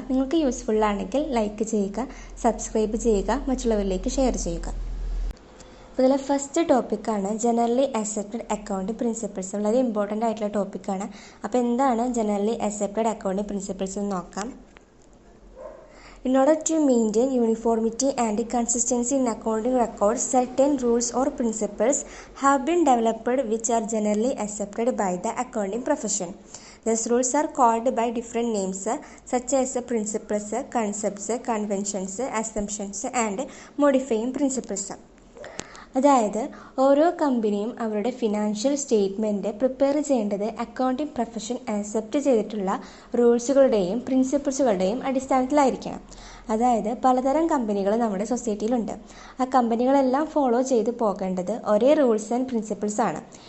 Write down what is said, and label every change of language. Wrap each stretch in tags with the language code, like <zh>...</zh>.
<ml>നിങ്ങൾക്ക് യൂസ്ഫുള്ളാണെങ്കിൽ ലൈക്ക് ചെയ്യുക, സബ്സ്ക്രൈബ് ചെയ്യുക, മറ്റുള്ളവരിലേക്ക് ഷെയർ ചെയ്യുക. അപ്പോൾ ഇതിലെ ഫസ്റ്റ് ടോപ്പിക്കാണ് ജനറലി അക്സെപ്റ്റഡ് അക്കൗണ്ടിംഗ് പ്രിൻസിപ്പിൾസ്. വളരെ ഇമ്പോർട്ടൻ്റ് ആയിട്ടുള്ള ടോപ്പിക്കാണ്. അപ്പോൾ എന്താണ് ജനറലി അക്സെപ്റ്റഡ് അക്കൗണ്ടിംഗ് പ്രിൻസിപ്പിൾസ് എന്ന് നോക്കാം.</ml> <en>In order to maintain uniformity and consistency in accounting records, certain rules or principles have been developed which are generally accepted by the accounting profession. These rules are called by different names such as principles, concepts, conventions, assumptions and modifying principles.</en> <ml>അതായത് ഓരോ കമ്പനിയും അവരുടെ financial statement prepare ചെയ്യേണ്ടത് accounting profession accept ചെയ്തിട്ടുള്ള റൂൾസുകളുടെയും പ്രിൻസിപ്പിൾസുകളുടെയും അടിസ്ഥാനത്തിലായിരിക്കണം. അതായത് പലതരം കമ്പനികൾ നമ്മുടെ സൊസൈറ്റിയിലുണ്ട്. ആ കമ്പനികളെല്ലാം ഫോളോ ചെയ്ത് പോകേണ്ടത് ഒരേ റൂൾസ് ആൻഡ് പ്രിൻസിപ്പിൾസ് ആണ്.</ml>